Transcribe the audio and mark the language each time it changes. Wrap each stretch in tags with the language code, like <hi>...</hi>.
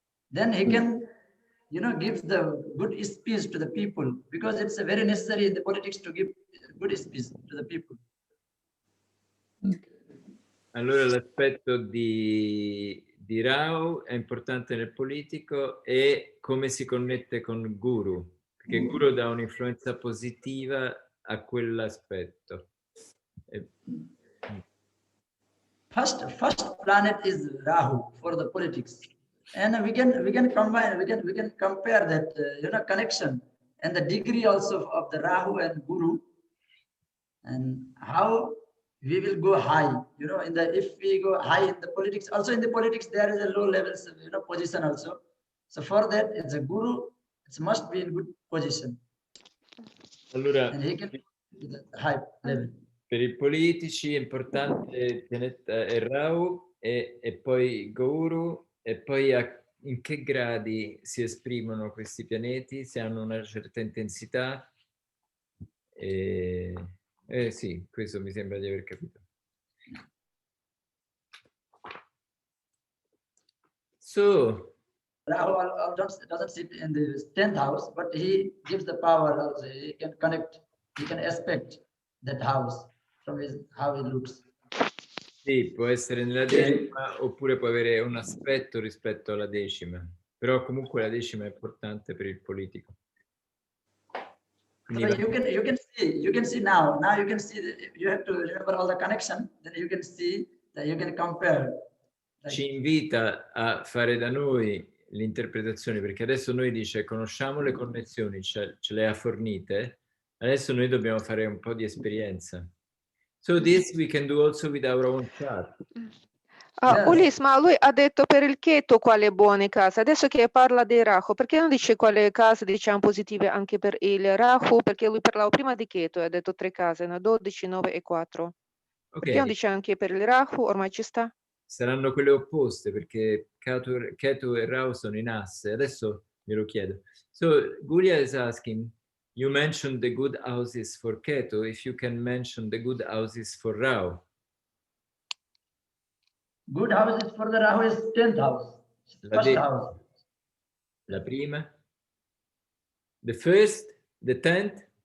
<en>Then he can, give the good speech to the people, because it's very necessary in the politics to give good speech to the people.</en> <it>Allora l'aspetto di Rahu è importante nel politico, e come si connette con Guru, perché Guru dà un'influenza positiva a quell'aspetto.</it> <en>First planet is Rahu for the politics, and we can combine, we can compare that connection and the degree also of the Rahu and Guru, and how we will go high. If we go high in the politics, also in the politics there is a low levels of position also. So for that, it's a Guru. It must be in good position.</en> <it>Allora,</it> <en>and he can high level.</en> <it>Per i politici è importante il pianeta è Rahu e poi Guru, e poi in che gradi si esprimono questi pianeti, se hanno una certa intensità. Sì, questo mi sembra di aver capito.</it> <en>So, Rahu doesn't sit in the 10th house, but he gives the power also. He can connect, he can aspect that house from how it looks.</en> <it>Sì, può essere nella decima oppure può avere un aspetto rispetto alla decima, però comunque la decima è importante per il politico.</it> <en>So you can see now you can see you have to remember all the connection, then you can see that you can compare.</en> <it>Ci invita a fare da noi l'interpretazione, perché adesso noi dice conosciamo le connessioni, ce le ha fornite, adesso noi dobbiamo fare un po' di esperienza.</it> <en>So this we can do also with our own chart.</en> <it>Ulis, ma lui ha detto per il Ketu quale buone case, adesso che parla di Rahu, perché non dice quale case diciamo positive anche per il Rahu, perché lui parlava prima di Ketu e ha detto 3 case, 12, 9 e 4.</it> <en>Okay.</en> <it>Perché non dice anche per il Rahu, ormai ci sta? Saranno quelle opposte, perché Ketu e Rahu sono in asse, adesso glielo chiedo.</it> <en>So Gulia is asking, you mentioned the good houses for Ketu, if you can mention the good houses for Rahu. Good houses for the Rahu is 10th house, first house.</en> <it>La prima,</it> <en>the first, the 10th.</en>